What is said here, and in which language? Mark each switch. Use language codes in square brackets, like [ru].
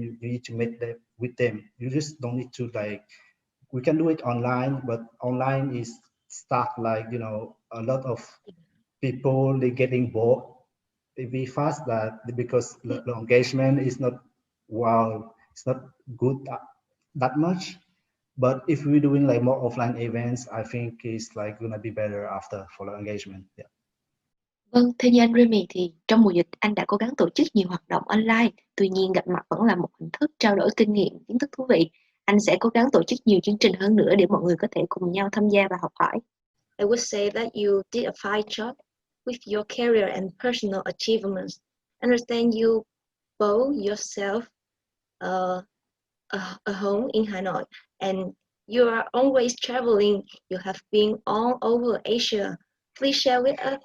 [en] You need to meet them with them. You just don't need to like, we can do it online, but online is start like, you know, a lot of people, they getting bored very fast, that because the engagement is not, wow, it's not good that much. But if we're doing like more offline events, I think it's like gonna be better after for the engagement. Yeah. [vi] Vâng, theo như anh Remy thì trong mùa dịch anh đã cố gắng tổ chức nhiều hoạt động online. Tuy nhiên gặp mặt vẫn là một hình thức trao đổi kinh nghiệm, kiến thức thú vị. Anh sẽ cố gắng tổ chức nhiều chương trình hơn nữa để mọi người có thể cùng nhau tham gia và học hỏi. [en] I would say that you did a fine job with your career and personal achievements. Understand you both yourself a home in Hanoi, and you are always traveling. You have been all over Asia. Please share with us.